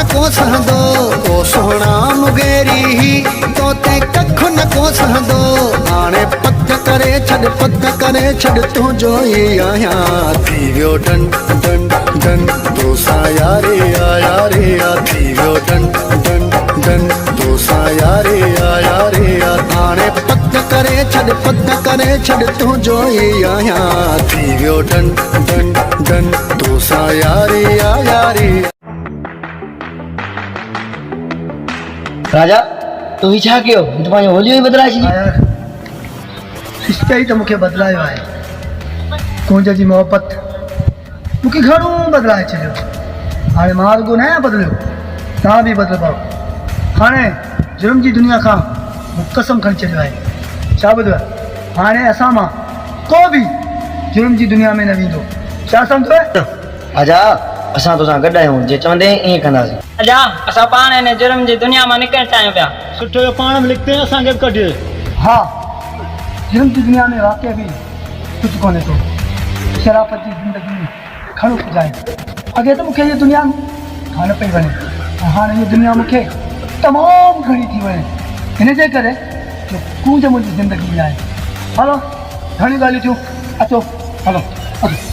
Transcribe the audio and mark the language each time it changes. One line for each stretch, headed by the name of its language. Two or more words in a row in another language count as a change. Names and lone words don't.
Sindhi: कोसंदो ओ सोहणा मुगेरी ही तोते कख न कोसंदो हाणे पत करे छॾ तुंहिंजो ई आहियां थी वियो डन डन डन तोसां यारी आ थी वियो डन डन डन तोसां यारी आ हाणे पत करे छॾ तुंहिंजो ई आहियां थी वियो डन डन डन तोसां यारी आ राजा तू ही छा कयो तू पंहिंजो होलियो ई बदिलाए छॾी इश्क ई त मूंखे बदिलायो आहे कुंज जी मोहबत मूंखे घणो बदिलाए छॾियो हाणे मां रुॻो न आहियां बदिलियो तव्हां बि बदिल पाओ हाणे जुर्म जी दुनिया खां मूं कसम खणी छॾियो आहे छा ॿुधो आहे हाणे असां मां को बि जुर्म जी दुनिया में न वेंदो छा सम्झो आजा असां तोसां गॾु आहियूं जे चवंदे ईअं कंदासीं अजा असां पाण हिन जुर्म जी दुनिया मां निकिरण चाहियूं पिया सुठो पाण में
Hindi: लिखते हैं
Sindhi: असांखे बि कढियो हा जुर्म जी दुनिया में वाक़ई बि कुझु कोन्हे को शराफ़त जी ज़िंदगी में घणो कुझु आहे अॻे त मूंखे हीअ दुनिया कान पई वणे ऐं हाणे हीअ दुनिया मूंखे तमामु घणी थी वणे हिन जे करे जो कूंज मुंहिंजी ज़िंदगी में आहे हलो घणियूं ॻाल्हियूं थियूं अचो हलो अचो